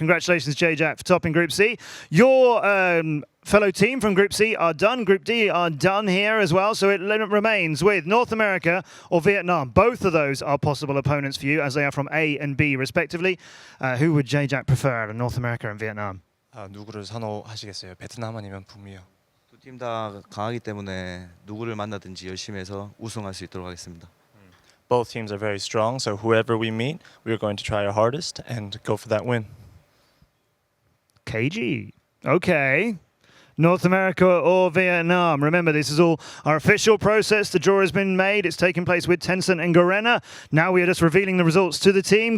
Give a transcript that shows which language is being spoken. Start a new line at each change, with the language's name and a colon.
English: Congratulations, J-Jack, for topping Group C. Your fellow team from Group C are done. Group D are done here as well. So it remains with North America or Vietnam. Both of those are possible opponents for you as they are from A and B, respectively. Who would J-Jack prefer out of North America and Vietnam?
Korean: 누구를 선호하시겠어요? 베트남 아니면 북미요? 두 팀 다 강하기 때문에 누구를 만나든지 열심히 해서 우승할 수 있도록 하겠습니다.
English: Both teams are very strong, so whoever we meet, we're going to try our hardest and go for that win. KG. Okay. North America or Vietnam. Remember, this is all our official process. The draw has been made. It's taking place with Tencent and Garena. Now we are just revealing the results to the team.